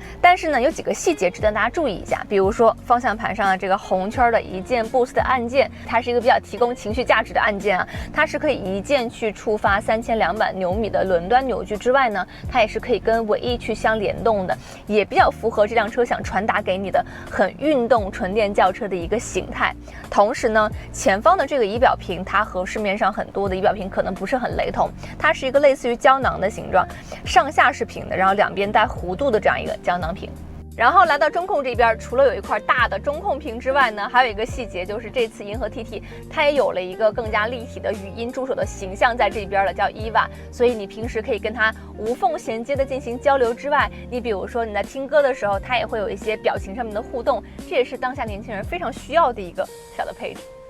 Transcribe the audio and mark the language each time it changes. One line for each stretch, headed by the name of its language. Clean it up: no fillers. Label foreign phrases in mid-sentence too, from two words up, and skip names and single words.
Chinese: 但是呢，有幾個細節值得大家注意一下，比如說方向盤上的這個紅圈的一鍵 Boost 的按鍵，它是一個比較提供情緒價值的按鍵啊，它是可以一鍵去觸發3200牛米的輪端扭矩之外呢，它也是可以跟尾翼去相聯動的，也比較符合這輛車想傳達給你的很運動純電轎車的一個形態。同時呢，前方的這個儀表屏，它和市面上很多的儀表屏可能不是很雷同，它是一個類似於膠囊的形狀，上下是平的，然後兩邊帶弧度的這樣一個膠囊屏。然後來到中控這邊，除了有一塊大的中控屏之外呢，還有一個細節，就是這次銀河 TT 它也有了一個更加立體的語音助手的形象在這邊了，叫 EVA， 所以你平時可以跟它無縫銜接的進行交流之外，你比如說你在聽歌的時候，它也會有一些表情上面的互動，這也是當下年輕人非常需要的一個小的配置。